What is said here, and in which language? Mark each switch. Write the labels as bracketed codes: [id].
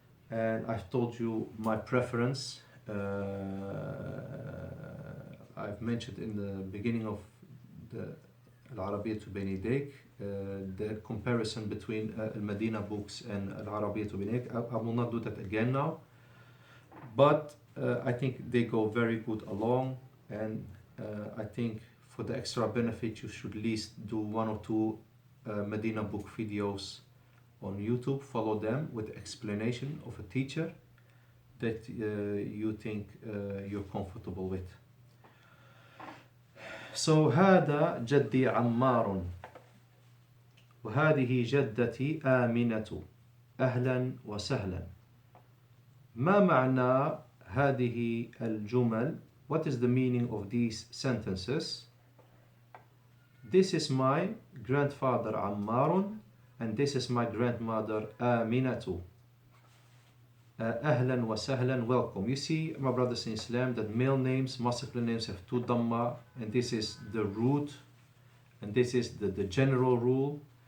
[en] And I've told you my preference. I've mentioned in the beginning of the Arabiyyah to Bayna Yadayk the comparison between Medina books and Arabiyyah to Bayna Yadayk. I will not do that again now, but I think they go very good along, and I think for the extra benefit you should at least do one or two Medina book videos on YouTube. Follow them with explanation of a teacher that you think you're comfortable with. [ar] So هذا جدي عمار وهذه جدتي آمنة أهلا وسهلا. ما معنى هذه الجمل? [en] What is the meaning of these sentences? This is my grandfather Ammar, and this is my grandmother Aminatu. [ar] Ahlan wa sahlan, [en] welcome. You see, my brothers in Islam, that male names, masculine names have two dhamma, and this is the root, and this is the general rule.